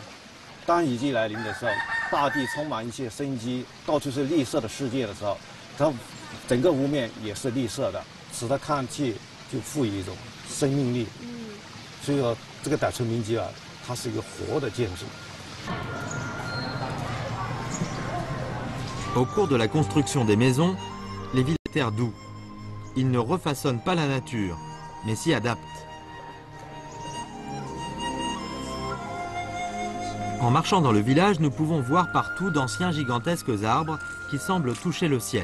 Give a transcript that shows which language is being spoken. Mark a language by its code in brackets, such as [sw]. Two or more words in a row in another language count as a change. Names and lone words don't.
[zh] 当雨季来临的时候，大地充满一些生机，到处是绿色的世界的时候，它整个屋面也是绿色的，使它看去就赋予一种生命力。所以说，这个傣村民居啊，它是一个活的建筑。 [fr] Au cours de la construction des maisons, les villageois doux. Ils ne refaçonnent pas la nature, mais s'y adaptent. En marchant dans le village, nous pouvons voir partout d'anciens gigantesques arbres qui semblent toucher le ciel.